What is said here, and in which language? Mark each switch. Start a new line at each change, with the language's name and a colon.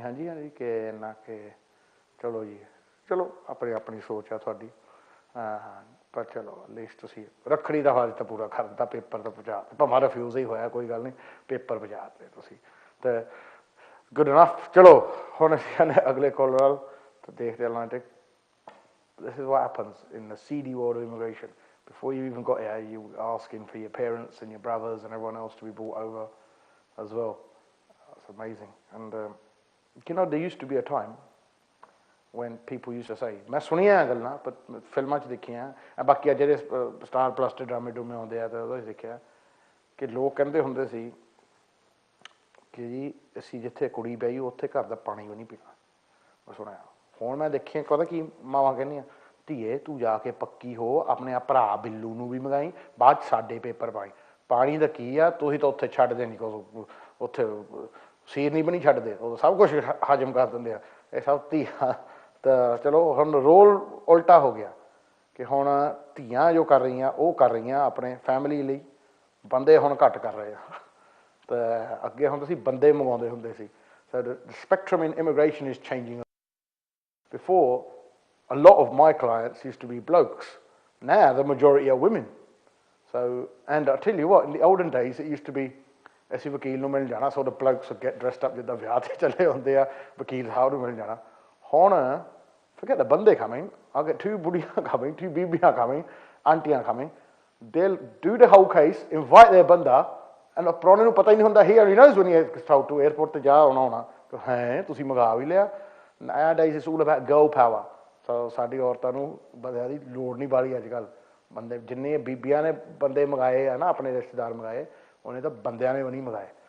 Punjabi: ਹਾਂਜੀ ਹਾਂਜੀ ਕਿ ਇੰਨਾ ਕਿ ਚਲੋ ਜੀ, ਚਲੋ ਆਪਣੀ ਸੋਚ ਆ ਤੁਹਾਡੀ। ਹਾਂ ਪਰ ਚਲੋ ਐਟਲੀਸਟ ਤੁਸੀਂ ਰੱਖੜੀ ਦਾ ਫਰਜ਼ ਤਾਂ ਪੂਰਾ ਕਰ ਦਿੱਤਾ, ਪੇਪਰ ਤਾਂ ਪਹੁੰਚਾ ਦਿੱਤਾ, ਭਾਵੇਂ ਰਿਫਿਊਜ਼ ਹੀ ਹੋਇਆ ਕੋਈ ਗੱਲ ਨਹੀਂ, ਪੇਪਰ ਪਹੁੰਚਾ ਦਿੱਤੇ ਤੁਸੀਂ ਅਤੇ ਗੁੱਡ ਇਨਫ। ਚਲੋ ਹੁਣ ਅਸੀਂ ਆਉਂਦੇ ਅਗਲੇ ਕਾਲਰ ਵੱਲ ਤਾਂ ਦੇਖਦੇ Atlantic.
English: This is what happens in the seedy world of immigration. Before you even got here, you were asking for your parents and your brothers and everyone else to be brought over as well. That's amazing. And you know, there used to be a time when people used to say,
Punjabi: ਮੈਂ ਸੁਣੀਆਂ ਗੱਲਾਂ ਪਰ ਫਿਲਮਾਂ 'ਚ ਦੇਖੀਆਂ, ਬਾਕੀ ਜਿਹੜੇ star plus 'ਤੇ ਡਰਾਮੇ ਡਰੂਮੇ ਆਉਂਦੇ ਆ ਤਾਂ ਉਹਦੇ 'ਚ ਦੇਖਿਆ ਕਿ ਲੋਕ ਕਹਿੰਦੇ ਹੁੰਦੇ ਸੀ ਕਿ ਜੀ ਅਸੀਂ ਜਿੱਥੇ ਕੁੜੀ ਬਹਿ ਉੱਥੇ ਘਰ ਦਾ ਪਾਣੀ ਵੀ ਨਹੀਂ ਪੀਣਾ। ਮੈਂ ਸੁਣਿਆ। ਹੁਣ ਮੈਂ ਦੇਖਿਆ ਪਤਾ ਕੀ ਮਾਵਾਂ ਕਹਿੰਦੀਆਂ, ਧੀਏ ਤੂੰ ਜਾ ਕੇ ਪੱਕੀ ਹੋ, ਆਪਣੇ ਭਰਾ ਬਿੱਲੂ ਨੂੰ ਵੀ ਮੰਗਾਈ, ਬਾਅਦ 'ਚ ਸਾਡੇ ਪੇਪਰ ਪਾਈ। ਪਾਣੀ ਦਾ ਕੀ ਆ, ਤੁਸੀਂ ਤਾਂ ਉੱਥੇ ਛੱਡਦੇ ਨਹੀਂ ਕੁਛ, ਉੱਥੇ ਸੀਰ ਨਹੀਂ ਬਣੀ ਛੱਡਦੇ, ਉਹ ਸਭ ਕੁਛ ਹਜਮ ਕਰ ਦਿੰਦੇ ਆ। ਇਹ ਸਭ ਧੀਆਂ ਤਾਂ ਚਲੋ ਹੁਣ ਰੋਲ ਉਲਟਾ ਹੋ ਗਿਆ ਕਿ ਹੁਣ ਧੀਆਂ ਜੋ ਕਰ ਰਹੀਆਂ ਉਹ ਕਰ ਰਹੀਆਂ ਆਪਣੇ ਫੈਮਿਲੀ ਲਈ, ਬੰਦੇ ਹੁਣ ਘੱਟ ਕਰ ਰਹੇ ਆ। ਤਾਂ ਅੱਗੇ ਹੁਣ ਤੁਸੀਂ ਬੰਦੇ ਮੰਗਵਾਉਂਦੇ ਹੁੰਦੇ ਸੀ।
English: So the spectrum in immigration is changing. Before, a lot of my clients used to be blokes. Now the majority are women. So, and I'll tell you what, in the olden days it used to be,
Punjabi: ਅਸੀਂ ਵਕੀਲ ਨੂੰ ਮਿਲ ਜਾਣਾ,
English: so the blokes would get dressed up
Punjabi: ਜਿੱਦਾਂ ਵਿਆਹ 'ਤੇ ਚੱਲੇ ਹੁੰਦੇ ਆ, ਵਕੀਲ ਸਾਹਿਬ ਨੂੰ ਮਿਲ ਜਾਣਾ।
English: ਹੁਣ forget the ਬੰਦੇ coming, I'll get 2 ਬੁੜੀਆਂ coming, 2 ਬੀਬੀਆਂ coming, ਆਂਟੀਆਂ coming. They'll do the whole case, invite their ਬੰਦਾ, and
Punjabi: ਪ੍ਰਾਹੁਣੇ ਨੂੰ ਪਤਾ ਹੀ ਨਹੀਂ ਹੁੰਦਾ,
English: he already knows when he gets out to airport
Punjabi: ਤੇ ਜਾ ਆਉਣਾ ਹੈ ਤੁਸੀਂ ਮੰਗਾ ਵੀ ਲਿਆ।
English: Nowadays it's all about girl power.
Punjabi: So ਸਾਡੀ ਔਰਤਾਂ ਨੂੰ ਬੰਦਿਆਂ ਦੀ ਲੋੜ ਨਹੀਂ ਬਾਹਲੀ ਅੱਜ ਕੱਲ੍ਹ। ਬੰਦੇ ਜਿੰਨੇ ਬੀਬੀਆਂ ਨੇ ਬੰਦੇ ਮੰਗਾਏ ਆ ਨਾ, ਆਪਣੇ ਰਿਸ਼ਤੇਦਾਰ ਮੰਗਾਏ, ਉਹਨੇ ਤਾਂ ਬੰਦਿਆਂ ਨੇ ਵੀ ਨਹੀਂ ਮੰਗਾਏ।